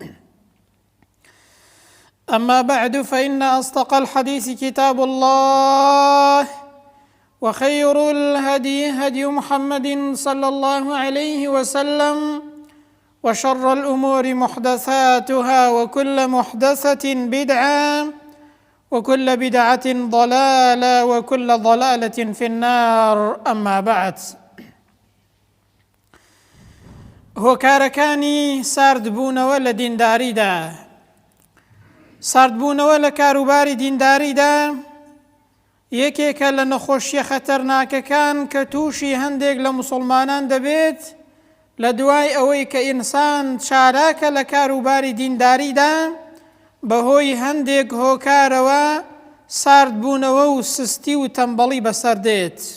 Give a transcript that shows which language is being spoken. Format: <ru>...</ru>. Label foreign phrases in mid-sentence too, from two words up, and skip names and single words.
<ar>أما بعد، فإن أصدق الحديث كتاب الله، وخير الهدي هدي محمد صلى الله عليه وسلم، وشر الأمور محدثاتها، وكل محدثة بدعة، وكل بدعة ضلالة، وكل ضلالة في النار. أما بعد،</ar> <ckb>هۆکارەکانی ساردبوونەوە لە دینداریدا، ساردبوونەوە لە کاروباری دینداریدا یەکێکە لە نەخۆشیە خەتەرناکەکان کە تووشی هەندێک لە موسڵمانان دەبێت لە دوای ئەوەی کە ئینسان چالاکە لە کاروباری دینداریدا بەهۆی هەندێک هۆکارەوە ساردبوونەوە و سستی و تەمبەڵی بەسەردێت.</ckb>